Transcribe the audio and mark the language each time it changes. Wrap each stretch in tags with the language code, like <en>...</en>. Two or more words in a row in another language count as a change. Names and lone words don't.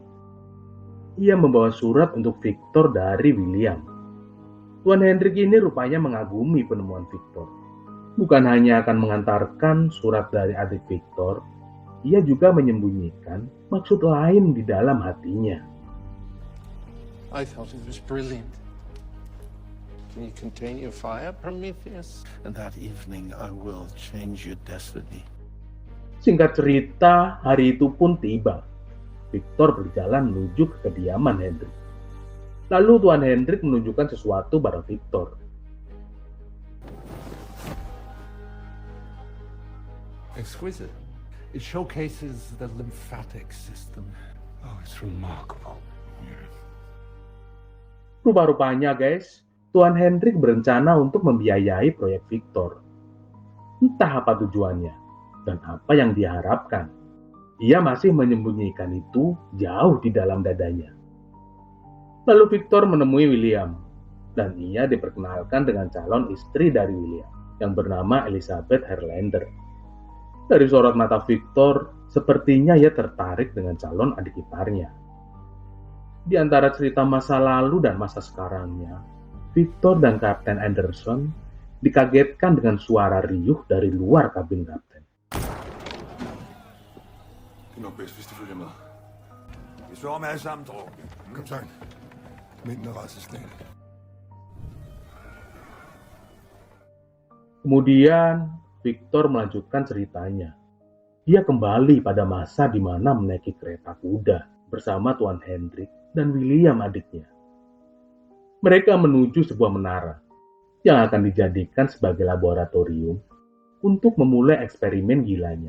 <id>Ia membawa surat untuk Victor dari William. Tuan Hendrik ini rupanya mengagumi penemuan Victor. Bukan hanya akan mengantarkan surat dari adik Victor, ia juga menyembunyikan maksud lain di dalam hatinya.</id> <en>I thought it was brilliant. Can you contain your fire, Prometheus? And that evening I will change your destiny.</en> <id>Singkat cerita, hari itu pun tiba. Victor berjalan menuju ke kediaman Hendrik. Lalu Tuan Hendrik menunjukkan sesuatu pada Victor.</id> <en>Exquisite. It showcases the lymphatic system. Oh, it's remarkable.</en> <id>Rupa-rupanya guys, Tuan Hendrik berencana untuk membiayai proyek Victor. Entah apa tujuannya dan apa yang diharapkan. Ia masih menyembunyikan itu jauh di dalam dadanya. Lalu Victor menemui William, dan ia diperkenalkan dengan calon istri dari William, yang bernama Elizabeth Herlander. Dari sorot mata Victor, sepertinya ia tertarik dengan calon adik iparnya. Di antara cerita masa lalu dan masa sekarangnya, Victor dan Kapten Anderson dikagetkan dengan suara riuh dari luar kabin kapten.</id> <da>Nok bedst, hvis det følger med. Vi står med alle sammen, druk. Kaptajn, mændene rejser snart.</da> <id>Kemudian Victor melanjutkan ceritanya. Dia kembali pada masa di mana menaiki kereta kuda bersama Tuan Hendrik dan William adiknya. Mereka menuju sebuah menara yang akan dijadikan sebagai laboratorium untuk memulai eksperimen gilanya.</id>